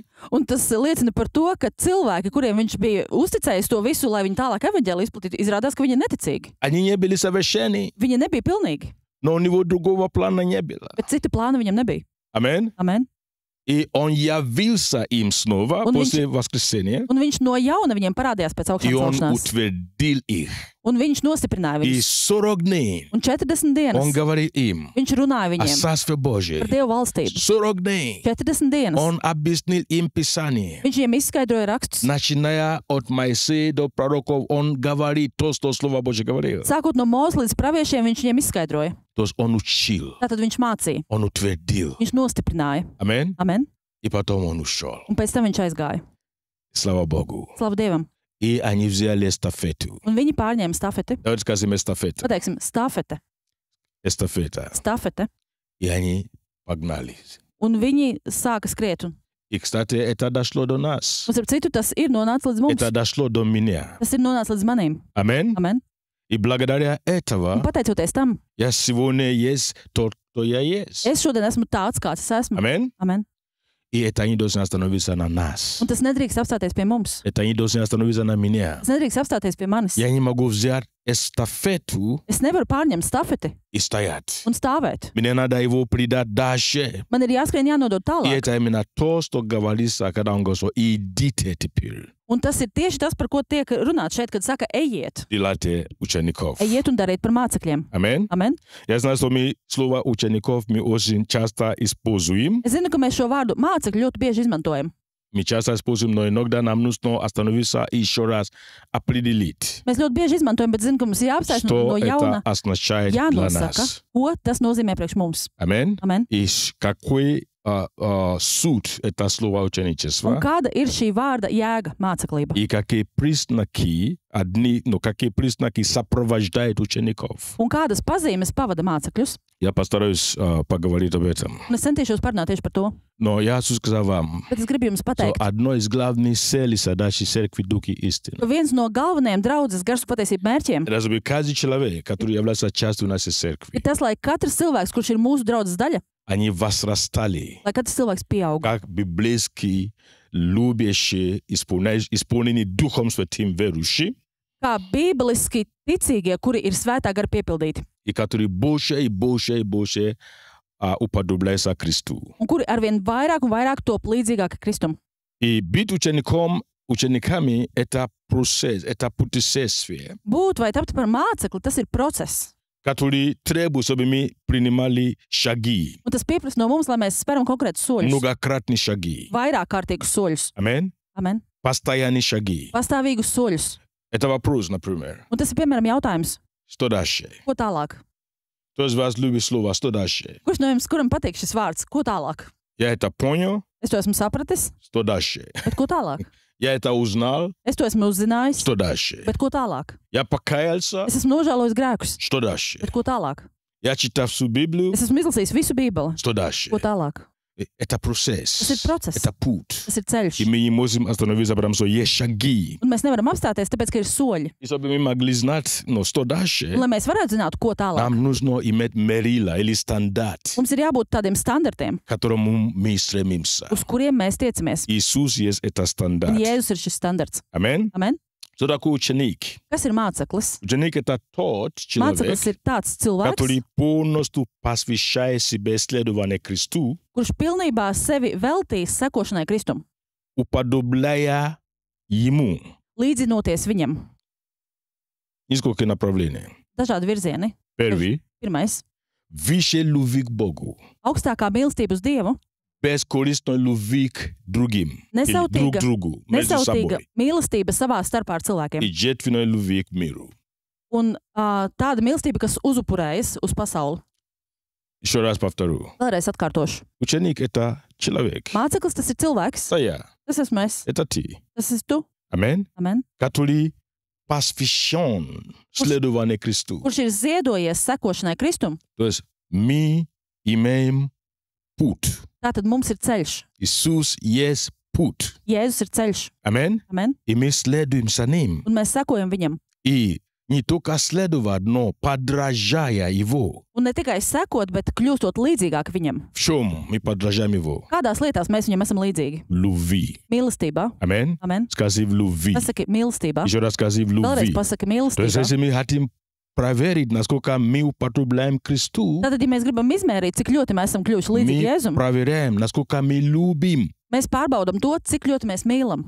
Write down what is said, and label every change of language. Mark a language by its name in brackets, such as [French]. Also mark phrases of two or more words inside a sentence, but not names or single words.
[Latvian] Un tas liecina par to, ka cilvēki, kuriem viņš bija uzticējis to visu, lai viņi tālāk evaņģēliju izplatītu, izrādās, ka viņi ir neticīgi. [Russian] Они не были совершенны, [Latvian] Viņi nebija pilnīgi, [Russian] но у него другого плана не было. [Latvian] bet cita plāna viņam nebija. [Russian] Аминь. [Latvian] Amen. [Russian] И он явился им снова Он после воскресения, [Latvian] Un viņš no jauna viņiem parādījās pēc [Russian] и [Latvian] augšām [Russian] он [Latvian] celšanās. [Russian] утвердил их. [Latvian] Un viņš nostiprināja [Russian] И [Latvian] viņus. [Russian] 40 дней [Latvian] Un 40 dienas [Russian] он говорил им [Latvian] viņš runāja [Russian] о [Latvian] viņiem [Russian] Царстве Божьем. [Latvian] par Dievu valstību. [Russian] 40 дней [Latvian] 40 dienas [Russian] он объяснил им Писание. [Latvian] viņš viņiem izskaidroja rakstus. [Russian] Начиная от Моисея до пророков, он говорит то, что Слово Божье говорил. [Latvian] Sākot no Mūzes līdz praviešiem, viņš viņiem izskaidroja. [Russian] То есть он учил, [Latvian] Tātad viņš mācīja, [Russian] он утвердил. [Latvian] viņš nostiprināja. [Russian] Аминь. [Latvian] Amen. [Russian] И потом он ушел. [Latvian] Un pēc tam viņš aizgāja. [Russian] Слава Богу. [Latvian] Slavu Dievam. [Russian] И они взяли эстафету. [Latvian] Un viņi pārņēma stafeti. [Russian] Давайте скажем эстафету. [Latvian] Pateiksim, stafete. [Russian] Эстафета. [Latvian] Stafete. [Russian] И они погнали. [Latvian] Un viņi sāka skriet. [Russian] И, кстати, это дошло до нас. [Latvian] Un, starp citu, tas ir nonācis līdz mums. [Russian] Это дошло до меня. [Latvian] Tas ir nonācis līdz manim. [Russian] Аминь. [Latvian] Amen. [Russian] И благодаря [Latvian] Un [Russian] этого [Latvian] pateicoties tam, [Russian] я сегодня есть тот, кто я есть. [Latvian] es šodien esmu tāds, kāds es esmu. [Russian] Аминь. [Latvian] Amen. [Russian] И это не должно остановиться на нас. [Latvian] Un tas nedrīkst apstāties pie mums. [Russian] Это не должно остановиться на меня. [Latvian] Tas nedrīkst apstāties pie manis. [Russian] Я не могу взять эстафету [Latvian] Es nevaru pārņemt stafeti [Russian] и стоять. [Latvian] un stāvēt. [Russian] Мне надо его передать дальше. [Latvian] Man ir jāskrien jānodod [Russian] И [Latvian] tālāk. [Russian] это именно то, что говорится, когда он говорит, что идите теперь, [Latvian] Un tas ir tieši tas, par ko tiek runāts šeit, kad saka, ejiet. [Russian] делайте учеников. [Latvian] Ejiet un dariet par mācekļiem. [Russian] Аминь. [Latvian] Amen. [Russian] Я знаю, что мы слово учеников мы очень часто используем. [Latvian] Es zinu, ka mēs šo vārdu mācekļu ļoti bieži izmantojam. [Russian] Мы часто используем, но иногда нам нужно остановиться и еще раз определить, [Latvian] Mēs ļoti bieži izmantojam, bet zinu, ka mums ir jāapstājas no [Russian] что [Latvian] jauna, [Russian] это означает для [Latvian] jānosaka, [Russian] нас. [Latvian] ko tas nozīmē priekš mums. [Russian] Аминь. [Latvian] Amen. [Russian] И какой суть это слово [Latvian] Un [Russian] ученичества, [Latvian] kāda ir šī vārda jēga māceklība? [Russian] и какие признаки, какие признаки сопровождают учеников. [Latvian] Un kādas pazīmes pavada mācekļus? [Russian] Я постараюсь поговорить об этом. [Latvian] Un es centīšos parunāt tieši par to. [Russian] Но я хочу сказать вам, [Latvian] Bet es gribu jums [Russian] что [Latvian] pateikt, [Russian] одно из главных целей задачи Церкви Духи Истины. [Latvian] ka viens no galvenajiem draudzes garšu patiesību mērķiem [Russian] Это чтобы каждый человек, который является частью нашей церкви, [Latvian] ir tas, lai katrs cilvēks, kurš ir mūsu draudzes daļa, [Russian] они возрастали [Latvian] lai katrs cilvēks pieaug. [Russian] как библейские, любящие, исполненные Духом Святым верующие, [Latvian] Kā bībeliski ticīgie, kuri ir svētā gara piepildīti, [Russian] и которые больше и больше и больше уподобляются Христу. [Latvian] un kuri arvien vairāk un vairāk top līdzīgāki Kristum. [Russian] И быть учениками – это процесс, это путешествие, [Latvian] Būt vai tapt par mācekli, tas ir process. [Russian] который требует, чтобы мы принимали шаги, [Latvian] Un tas pieprasa no mums, lai mēs spēram konkrētus soļus, [Russian] многократные шаги. [Latvian] vairāk kārtīgus soļus. [Russian] Аминь. [Latvian] Amen. [Russian] Постоянные шаги. [Latvian] Pastāvīgus soļus. [Russian] Это вопрос, например. [Latvian] Un tas ir, piemēram, jautājums, [Russian] Что дальше? [Latvian] ko tālāk? [Russian] Кто из вас любит слово «что дальше»? [Latvian] Kurš no jums, kuram patīk šis vārds, ko tālāk? [Russian] Я это понял, [Latvian] Es to esmu sapratis, [Russian] что дальше? [Latvian] bet ko tālāk? [Russian] Я это узнал, [Latvian] Es to esmu uzzinājis, [Russian] что дальше? [Latvian] bet ko tālāk? [Russian] Я покаялся, [Latvian] Es esmu nožēlojis grēkus, [Russian] что дальше? [Latvian] bet ko tālāk? [Russian] Я читал всю Библию, [Latvian] Es esmu izlasījis visu Bībeli, [Russian] что дальше? [Latvian] ko tālāk? [Russian] Это процесс, [Latvian] Tas ir process, [Russian] это путь. [Latvian] tas ir ceļš. [Russian] И мы не можем остановиться, потому что есть шаги. [Latvian] Un mēs nevaram apstāties, tāpēc, ka ir soļi. [Russian] И чтобы мы могли знать, что дальше, [Latvian] Un, lai mēs varētu zināt, ko tālāk, [Russian] нам нужно иметь мерила или стандарт, [Latvian] mums ir jābūt tādiem standartiem, [Russian] к которому мы стремимся. [Latvian] uz kuriem mēs tiecamies. [Russian] Иисус есть это [Latvian] Un [Russian] стандарт. [Latvian] Jēzus ir šis standarts. [Russian] Аминь. [Latvian] Amen? [Russian] Что такое ученик? [Latvian] Kas ir māceklis? [Russian] Ученик – это тот человек, [Latvian] Māceklis ir tāds cilvēks, [Russian] который полностью посвящает себя исследованию Христу, [Latvian] kurš pilnībā sevi veltīs sekošanai Kristum, [Russian] уподобляя Ему. [Latvian] līdzinoties viņam. [Russian] Несколько направлений. [Latvian] Dažādi virzieni. [Russian] Первый [Latvian] Pirmais [Russian] – выше любви к Богу, - [Latvian] augstākā mīlestība uz Dievu, [Russian] бескорыстной любви к другим, или друг [Latvian] nesautīga, [Russian] другу, между [Latvian] nesautīga [Russian] собой, [Latvian] mīlestība savā starpā ar cilvēkiem. [Russian] и жертвенной любви к миру. [Latvian] Un tāda mīlestība, kas uzupurējas uz pasauli. [Russian] Еще раз повторю. [Latvian] Vēlreiz atkārtošu. [Russian] Ученик – это человек. [Latvian] Māceklis tas ir cilvēks. [Russian] Это я, [Latvian] Tas esmu es. [Russian] это ты. [Latvian] Tas esi tu. [Russian] Аминь. [Latvian] Amen. [Russian] Который посвящен следованию Христу. [Latvian] Kurš ir ziedojies sekošanai Kristum, [Russian] То есть мы имеем путь. [Latvian] tātad mums ir ceļš. [Russian] Иисус есть путь. [Latvian] Jēzus ir ceļš. [Russian] Аминь. [Latvian] Amen. [Russian] И мы следуем за Ним. [Latvian] Un mēs sekojam viņam. [Russian] И не только следовать, но подражая Его. [Latvian] Un ne tikai sekot, bet kļūstot līdzīgāk viņam. [Russian] В чем мы подражаем Его? [Latvian] Kādās lietās mēs viņam esam līdzīgi? [Russian] Любви. [Latvian] Mīlestībā. [Russian] Аминь. [Latvian] Amen. [Russian] Скажи в любви. [Latvian] Pasaki mīlestībā. [Russian] Еще раз скажи в [Latvian] Vēlreiz [Russian] любви. [Latvian] pasaki [Russian] То есть [Latvian] mīlestībā. [Russian] если мы хотим проверить, насколько мы употребляем Христу, [Latvian] Tātad, ja mēs gribam izmērīt, cik ļoti mēs esam kļuvuši līdzīgi [Russian] мы [Latvian] Jēzum, [Russian] проверяем, насколько мы любим. [Latvian] mēs pārbaudam to, cik ļoti mēs mīlam.